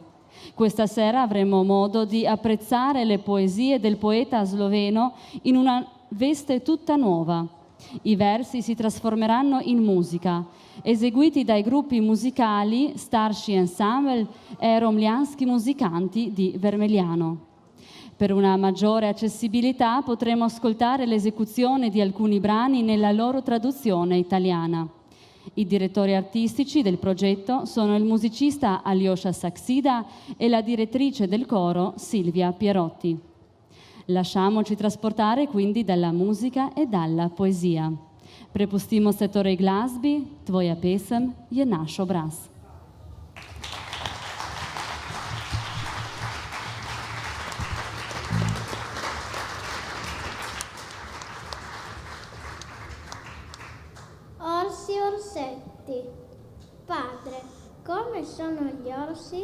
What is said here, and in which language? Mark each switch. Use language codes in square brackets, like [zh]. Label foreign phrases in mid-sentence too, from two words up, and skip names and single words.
[it] Questa sera avremo modo di apprezzare le poesie del poeta sloveno in una veste tutta nuova. I versi si trasformeranno in musica, eseguiti dai gruppi musicali Starši ansambel e Romljanski muzikanti di Vermeliano. Per una maggiore accessibilità potremo ascoltare l'esecuzione di alcuni brani nella loro traduzione italiana. I direttori artistici del progetto sono il musicista Aljoša Saksida e la direttrice del coro Silvia Pierotti. Lasciamoci trasportare quindi dalla musica e dalla poesia. [sl] Prepustimo se torej glasbi, tvoja pesem je naš obraz. [it] Orsi orsetti. Padre, come sono gli orsi?